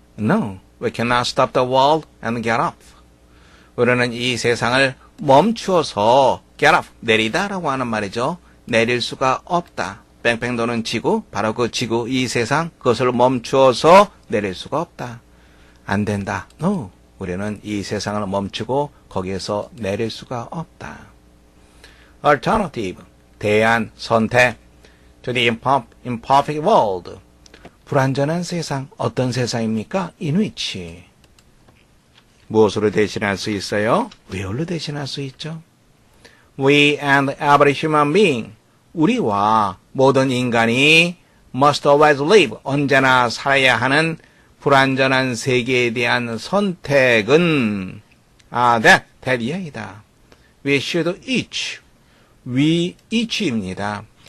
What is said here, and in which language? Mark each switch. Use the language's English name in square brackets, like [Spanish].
[English] No, we cannot stop the world and get off. [Korean] 우리는 이 세상을 멈추어서 [English] get off, [Korean] 내리다라고 하는 말이죠. 내릴 수가 없다. 뺑뺑 도는 지구, 바로 그 지구, 이 세상, 그것을 멈추어서 내릴 수가 없다. 안 된다. No, 우리는 이 세상을 멈추고 거기에서 내릴 수가 없다. Alternative, 대안, 선택. [English] To the imperfect world. [Korean] 불완전한 세상, 어떤 세상입니까? [English] In which. [Korean] 무엇으로 대신할 수 있어요? where로 대신할 수 있죠. [English] We and every human being. [Korean] 우리와 모든 인간이 [English] must always live. [Korean] 언제나 살아야 하는 불완전한 세계에 대한 선택은 that 이야기다. [English] We should each. We each [Korean] 입니다.